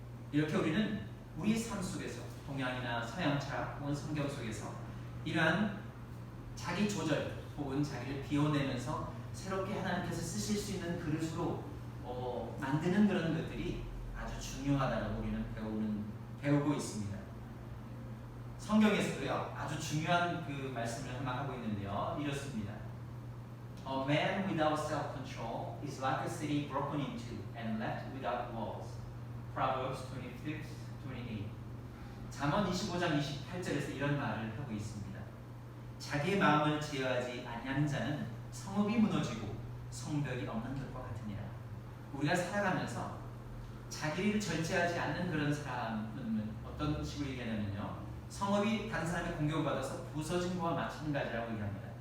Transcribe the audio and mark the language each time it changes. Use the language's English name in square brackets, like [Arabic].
[Korean] 이렇게 우리는 우리 삶 속에서 동양이나 서양 철학 혹은 성경 속에서 이러한 자기 조절 혹은 자기를 비워내면서 새롭게 하나님께서 쓰실 수 있는 그릇으로 만드는 그런 것들이 아주 중요하다고 우리는 배우고 있습니다. 성경에서도요 아주 중요한 그 말씀을 하나 하고 있는데요, 이렇습니다. [English] A man without self-control is like a city broken into and left without walls. Proverbs 26:28. [Korean] 잠언 25장 28절에서 이런 말을 하고 있습니다. 자기의 마음을 제어하지 아니하는 자는 성읍이 무너지고 성벽이 없는 것과 같으니라. 우리가 살아가면서 자기를 절제하지 않는 그런 사람은 어떤 식으로 얘기하냐면요, 성읍이 다른 사람의 공격을 받아서 부서진 것과 마찬가지라고 얘기합니다.